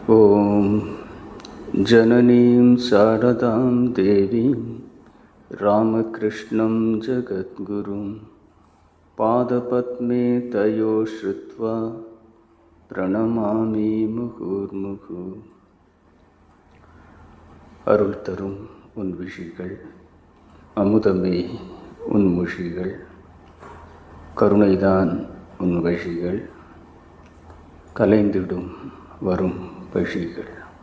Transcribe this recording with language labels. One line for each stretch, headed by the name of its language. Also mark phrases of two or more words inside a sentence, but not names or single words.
Sanskrit: ॐ जननीं शारदां देवीं रामकृष्णं जगद्गुरुं पादपद्मे तयो श्रुत्वा प्रणमामि मुहुर्मुहुः.
Tamil: அருள் தரும் உன் விஷிகள், அமுதமே உன் முஷிகள், கருணைதான் உன் வழிகள், கலைந்திடும் வரும் பழிகள்.